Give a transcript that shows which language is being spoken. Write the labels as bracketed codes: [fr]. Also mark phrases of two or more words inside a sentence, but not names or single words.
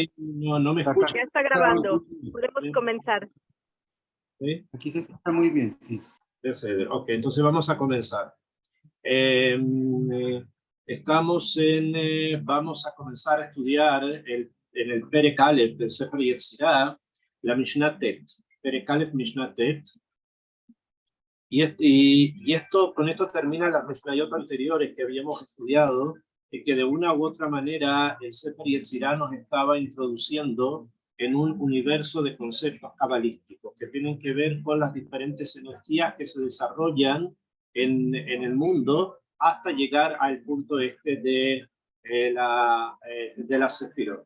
[es] sí, no me escuchan. ya está grabando. Podemos comenzar. ¿Sí? Aquí se escucha muy bien, sí. Ok, entonces vamos a comenzar. Vamos a comenzar a estudiar en el [he] פרק אלף [es] del Sefer Yetzirah, la [he] משנה טית, פרק אלף משנה טית, [es] con esto termina las Mishnayot anteriores que habíamos estudiado, y que de una u otra manera el Sefer Yetzirah nos estaba introduciendo en un universo de conceptos cabalísticos que tienen que ver con las diferentes energías que se desarrollan en el mundo hasta llegar al punto este de la Sefirot.